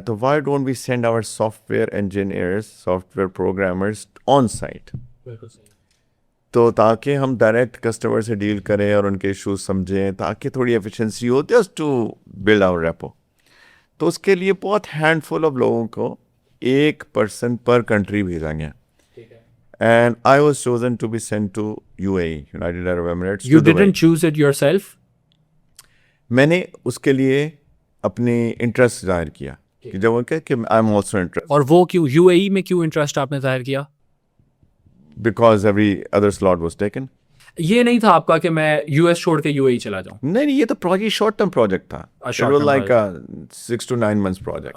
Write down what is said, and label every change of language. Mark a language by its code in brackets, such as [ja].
[ur] تو [en] why don't we send our software engineers, software programmers on site, [ur] تو تاکہ ہم direct customer سے ڈیل کریں اور ان کے ایشوز سمجھیں، تاکہ تھوڑی efficiency ہو [en] Just to build our repo. [ur] تو اس کے لیے بہت ہینڈ فل آف لوگوں کو 1 person پر کنٹری بھیجا گیا. [en] And I was chosen to be sent to UAE, United Arab Emirates. You didn't choose it yourself? [ur] میں نے اس کے لیے اپنی انٹرسٹ ظاہر کیا کہ جب وہ کہ [en] I am also interest. [ur] اور وہ کیوں یو اے ای میں کیوں انٹرسٹ آپ نے ظاہر کیا؟ [en] Because every other slot was taken. [ur] یہ نہیں تھا آپ کا کہ میں یو ایس چھوڑ کے یو اے ای چلا جاؤں؟ نہیں، یہ تو پروجیکٹ [en] short term project [ur] تھا، لائک 6 to 9 months پروجیکٹ.